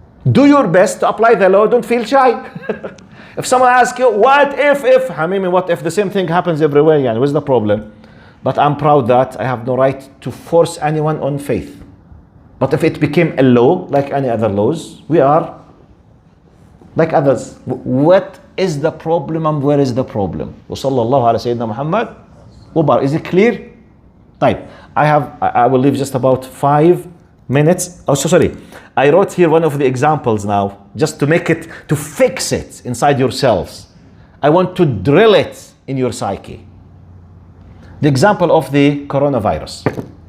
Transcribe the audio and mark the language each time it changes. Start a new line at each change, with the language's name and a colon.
English: Do your best to apply the law. Don't feel shy. If someone asks you, what if, Hamimi, what if the same thing happens everywhere? Yani, what's the problem? But I'm proud that I have no right to force anyone on faith. But if it became a law, like any other laws, we are like others. What is the problem and where is the problem?
Arabic: وصلى الله على سيدنا محمد وبارك.
English: Is it clear?
Arabic: طيب.
English: I will leave just about 5 minutes. Oh, so sorry. I wrote here one of the examples now, just to make it, to fix it inside yourselves. I want to drill it in your psyche. The example of the coronavirus.